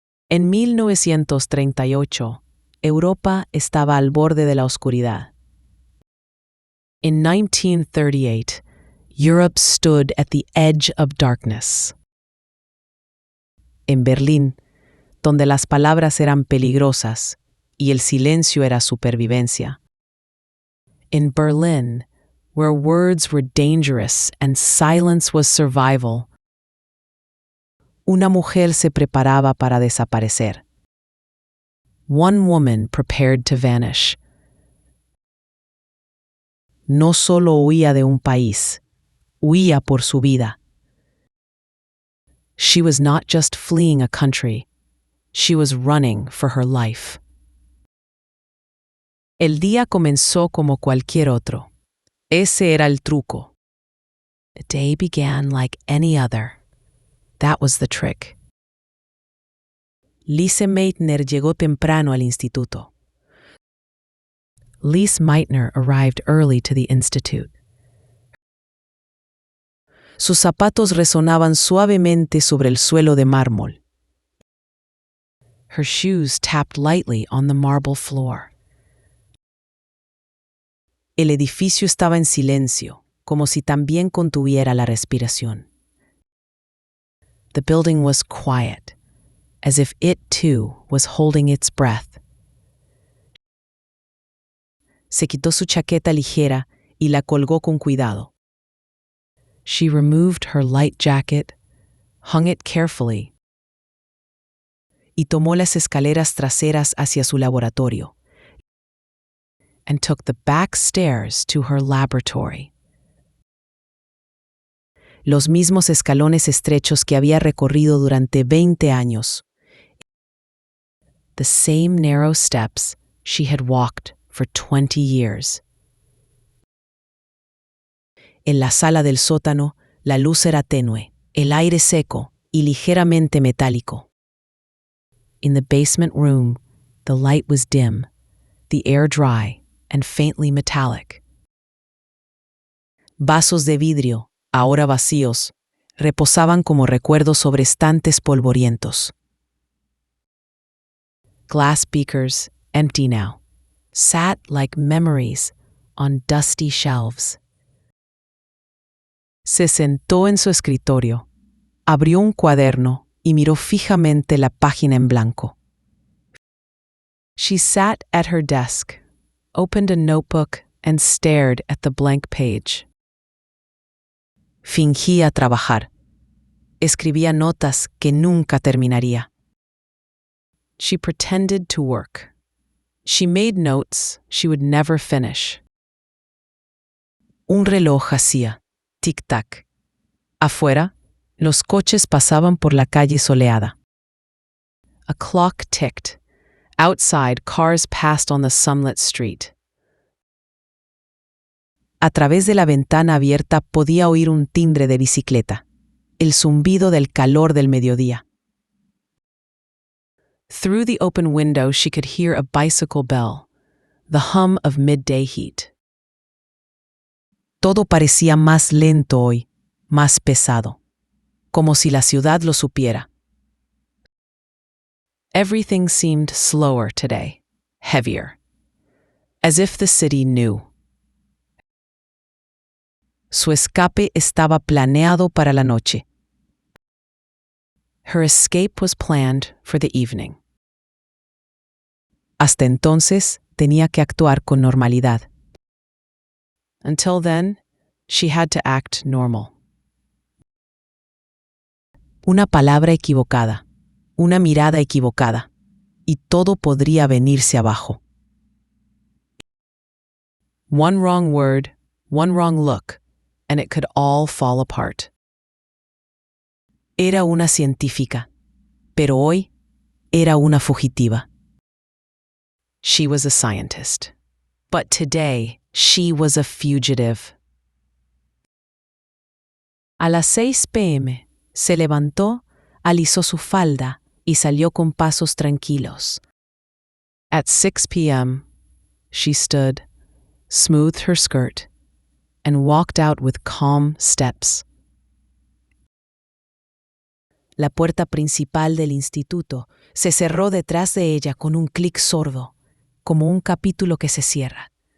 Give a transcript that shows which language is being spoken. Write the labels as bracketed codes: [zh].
[es] En 1938, Europa estaba al borde de la oscuridad. [en] In 1938, Europe stood at the edge of darkness. [es] En Berlín, donde las palabras eran peligrosas y el silencio era supervivencia. [en] In Berlin, where words were dangerous and silence was survival, [es] una mujer se preparaba para desaparecer. [en] One woman prepared to vanish. [es] No solo huía de un país, huía por su vida. [en] She was not just fleeing a country, she was running for her life. [es] El día comenzó como cualquier otro. Ese era el truco. [en] The day began like any other. That was the trick. [es] Lise Meitner llegó temprano al instituto. [en] Lise Meitner arrived early to the institute. [es] Sus zapatos resonaban suavemente sobre el suelo de mármol. [en] Her shoes tapped lightly on the marble floor. [es] El edificio estaba en silencio, como si también contuviera la respiración. [en] The building was quiet, as if it too was holding its breath. [es] Se quitó su chaqueta ligera y la colgó con cuidado. [en] She removed her light jacket, hung it carefully, [es] y tomó las escaleras traseras hacia su laboratorio, [en] and took the back stairs to her laboratory. [es] Los mismos escalones estrechos que había recorrido durante 20 años. [en] The same narrow steps she had walked for 20 years. [es] En la sala del sótano, la luz era tenue, el aire seco y ligeramente metálico. [en] In the basement room, the light was dim, the air dry and faintly metallic. [es] Vasos de vidrio, ahora vacíos, reposaban como recuerdos sobre estantes polvorientos. [en] Glass beakers, empty now, sat like memories on dusty shelves. [es] Se sentó en su escritorio, abrió un cuaderno y miró fijamente la página en blanco. [en] She sat at her desk, opened a notebook and stared at the blank page. [es] Fingía trabajar. Escribía notas que nunca terminaría. [en] She pretended to work. She made notes she would never finish. [es] Un reloj hacía tic-tac. Afuera, los coches pasaban por la calle soleada. [en] A clock ticked. Outside, cars passed on the sunlit street. [es] A través de la ventana abierta podía oír un timbre de bicicleta, el zumbido del calor del mediodía. [en] Through the open window she could hear a bicycle bell, the hum of midday heat. [es] Todo parecía más lento hoy, más pesado, como si la ciudad lo supiera. [en] Everything seemed slower today, heavier, as if the city knew. [es] Su escape estaba planeado para la noche. [en] Her escape was planned for the evening. [es] Hasta entonces tenía que actuar con normalidad. [en] Until then, she had to act normal. [es] Una palabra equivocada, una mirada equivocada, y todo podría venirse abajo. [en] One wrong word, one wrong look, and it could all fall apart. [es] Era una científica, pero hoy era una fugitiva. [en] She was a scientist, but today she was a fugitive. [es] A las 6 p.m. se levantó, alisó su falda y salió con pasos tranquilos. [en] At 6 p.m., she stood, smoothed her skirt, and walked out with calm steps. [es] La puerta principal del instituto se cerró detrás de ella con un clic sordo, como un capítulo que se cierra.